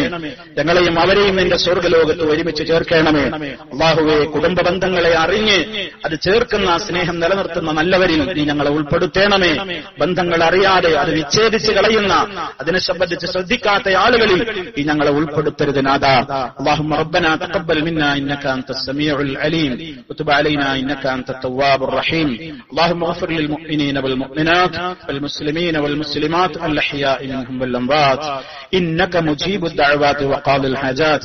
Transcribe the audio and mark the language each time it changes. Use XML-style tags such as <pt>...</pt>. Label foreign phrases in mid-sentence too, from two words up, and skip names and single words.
<ml>ഞങ്ങളെയും അവരെയും നിന്റെ സ്വർഗ്ഗലോകത്ത് ഒരുമിച്ച് ചേർക്കണമേ. അല്ലാഹുവേ, കുടുംബ ബന്ധങ്ങളെ അറിഞ്ഞ് അത് ചേർക്കുന്ന, സ്നേഹം നിലനിർത്തുന്ന നല്ലവരിൽ നീ ഞങ്ങളെ ഉൾപ്പെടുത്തണമേ. ബന്ധങ്ങൾ അറിയാതെ അത് വിച്ഛേദിച്ച് കളയുന്ന, അതിനെ സംബന്ധിച്ച് ശ്രദ്ധിക്കാത്ത ആളുകളിൽ നീ ഞങ്ങളെ ഉൾപ്പെടുത്തരുത് നാഥാ.</ml> <ar>اللهم ربنا تقبل منا انك انت السميع العليم وتب علينا انك انت التواب الرحيم. اللهم اغفر للمؤمنين والمؤمنات والمسلمين والمسلمات الاحياء منهم والاموات انك مجيب الدعوات وقاضي الحاجات.</ar>